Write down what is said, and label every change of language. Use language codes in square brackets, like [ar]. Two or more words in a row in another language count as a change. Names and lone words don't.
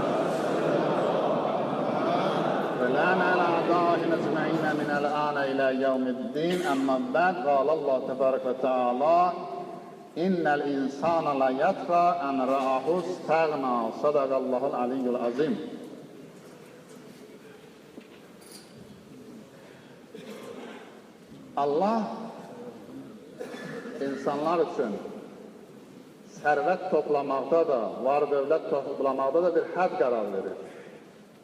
[ar] ولعن على أعدائهم أجمعين من الآن إلى يوم الدين أما بعد قال الله تبارك وتعالى إن الإنسان لا يطغى أن رآه استغنى صدق الله العلي العظيم. [az] Allah insanlar üçün sərvət toplamaqda da, var dövlət toplamaqda da bir hədd qərar verir.